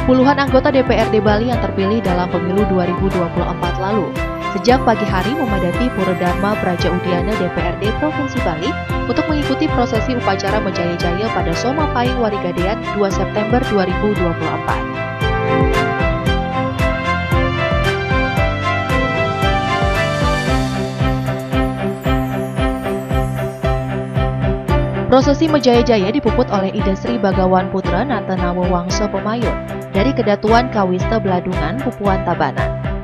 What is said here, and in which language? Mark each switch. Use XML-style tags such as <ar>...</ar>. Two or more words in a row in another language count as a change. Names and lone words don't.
<id>Puluhan anggota DPRD Bali yang terpilih dalam pemilu 2024 lalu sejak pagi hari memadati Pura Dharma Praja Udiana DPRD Provinsi Bali untuk mengikuti prosesi upacara Menjaya-jaya pada Soma Pahing Warigadean 2 September 2024. Prosesi Menjaya-jaya dipuput oleh Ida Sri Bagawan Putra Natanawo Wangsa Pemayun dari Kedatuan Kawista Beladungan, Pupuan Tabanan.</id>